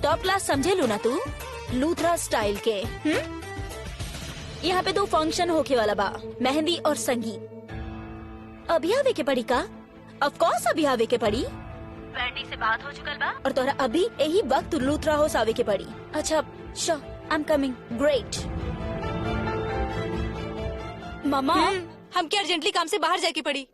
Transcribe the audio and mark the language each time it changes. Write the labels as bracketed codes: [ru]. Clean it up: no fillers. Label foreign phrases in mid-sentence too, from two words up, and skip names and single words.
[en] top class [bho] समझे लू ना तू? लूथरा स्टाइल के। यहाँ पे 2 फंक्शन होके वाला बा, मेहंदी और संगीत। अभी आवे के पड़ी का? [en] of course [bho] अभी आवे के पड़ी। वेंडी से बात हो चुकल बा और तोरा अभी यही वक्त लूथरा हाउस आवे के पड़ी। [en] अच्छा sure, I am coming. great. [bho] मामा, हम क्या अर्जेंटली काम से बाहर जाके पड़ी।